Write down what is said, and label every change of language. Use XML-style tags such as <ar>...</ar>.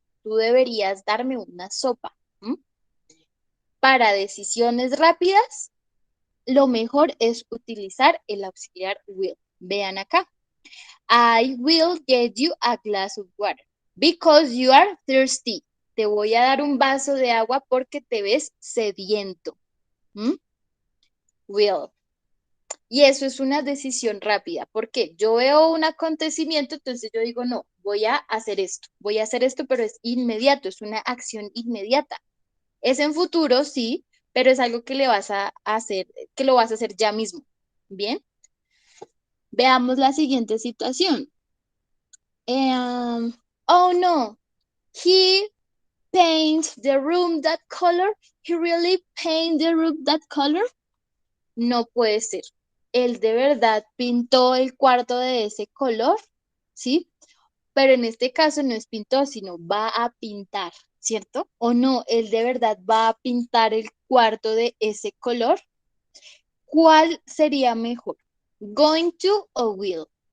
<es>Tú deberías darme una sopa. Para decisiones rápidas, lo mejor es utilizar el auxiliar will. Vean acá.</es> <en>I will get you a glass of water because you are thirsty.</en> <es>Te voy a dar un vaso de agua porque te ves sediento. Will. Y eso es una decisión rápida, porque yo veo un acontecimiento, entonces yo digo, no, voy a hacer esto, pero es inmediato, es una acción inmediata. Es en futuro, sí, pero es algo que le vas a hacer, que lo vas a hacer ya mismo. Bien, veamos la siguiente situación.</es> <en>Oh no, he paint the room that color. He really paint the room that color.</en> <es>No puede ser. Él de verdad pintó el cuarto de ese color, ¿sí? Pero en este caso no es pintó, sino va a pintar, ¿cierto? O no, él de verdad va a pintar el cuarto de ese color. ¿Cuál sería mejor? ¿Going to o will?</es>